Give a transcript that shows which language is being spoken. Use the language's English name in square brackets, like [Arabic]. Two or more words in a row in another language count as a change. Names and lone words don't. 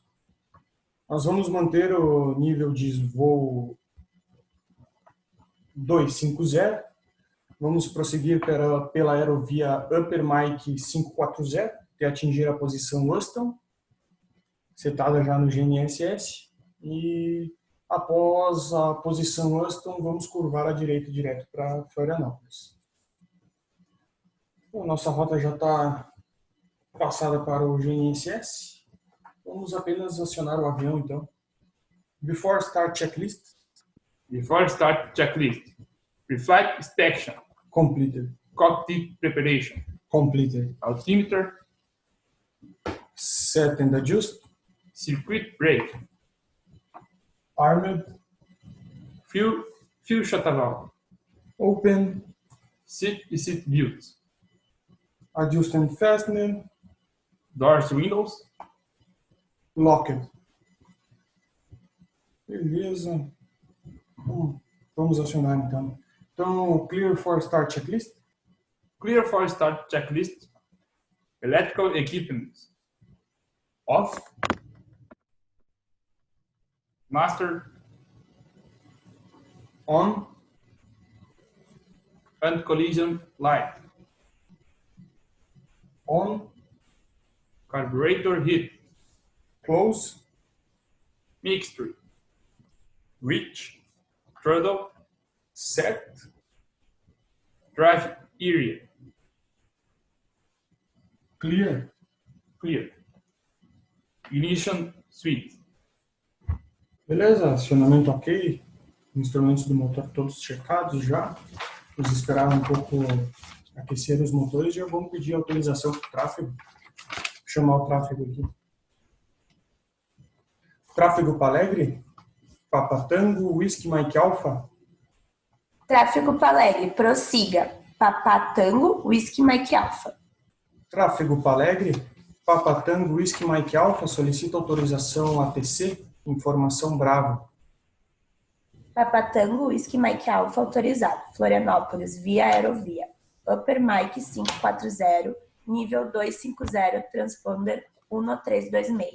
[Portuguese] Nós vamos manter o nível de voo 250, vamos prosseguir pela aerovia Upper Mike 540, até atingir a posição Weston, setada já no GNSS, e após a posição Weston, vamos curvar à direita direto para Florianópolis. Bom, nossa rota já está passada para o GNSS. Vamos apenas acionar o avião, então. [English] Before start checklist. Before start checklist. Pre-flight inspection. Completed. Cockpit preparation. Completed. Altimeter. Set and adjust. Circuit break. Armed. Fuel shuttle valve. Open. Seat e seat belts. Adjust and fasten. Doors, windows. Locked. [Portuguese] Beleza. Vamos acionar então. Então, [English] clear for start checklist. Clear for start checklist. Electrical equipment. Off. Master. On. And collision light. On. Carburetor heat. Close. Mixture. Reach. Throttle. Set. Drive area. Clear. Clear. Ignition switch. [Portuguese] Beleza, acionamento ok. Instrumentos do motor todos checados já. Vamos esperar um pouco aquecer os motores e já vamos pedir autorização para o tráfego. Vou chamar o tráfego aqui. Tráfego Palegre, Papa Tango, Whisky Mike Alpha. Tráfego Palegre, prossiga. Papa Tango, Whisky Mike Alpha. Tráfego Palegre, Papa Tango, Whisky Mike Alpha, solicita autorização ATC, informação Bravo. Papa Tango, Whisky Mike Alpha, autorizado. Florianópolis, via aerovia. Upper Mike 540, nível 250, transponder 1326.